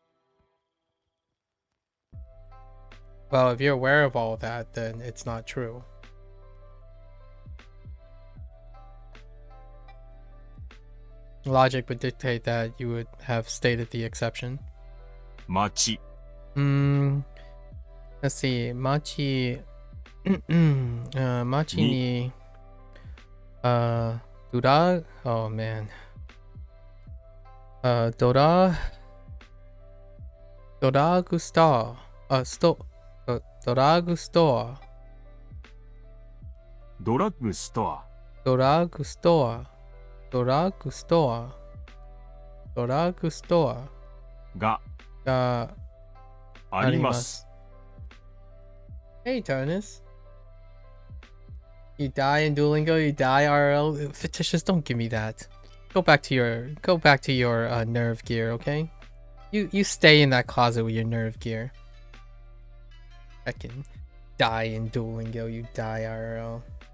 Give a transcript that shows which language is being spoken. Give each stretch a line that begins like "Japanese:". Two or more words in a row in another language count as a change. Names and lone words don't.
English: Well, if you're aware of all that, then it's not true. Logic would dictate that you would have stated the exception.
Japanese: 町
English: Let's see.
Japanese: Machi. 町に。ドゥラ.
English: Oh man.
Japanese: ドラ。ドラッグスター. ドラッグストア. ドラッグストアドラッグストア。ドラッグストア. ドラッグストア. が Ga. あります
English: Hey, Turnus. You die in Duolingo, you die RL. Fictitious, don't give me that. Go back to your nerve gear, okay? You stay in that closet with your nerve gear. I can die in Duolingo, you die IRL.